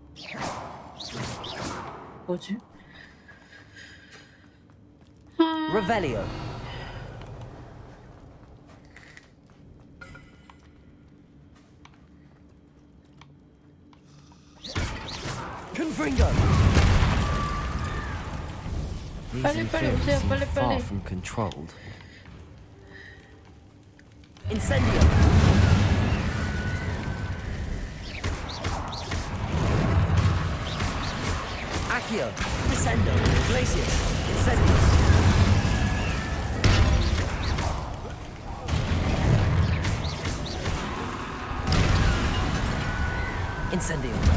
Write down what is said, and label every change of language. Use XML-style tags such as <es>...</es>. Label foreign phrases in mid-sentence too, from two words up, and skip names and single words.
<ko>뭐지?</ko> <la>Revelio. Confringo.</la> <en>These inferiors seem far from controlled.</en> <la>Incendio. Accio. Descendo. Glacius. Incendio. Incendio.</la>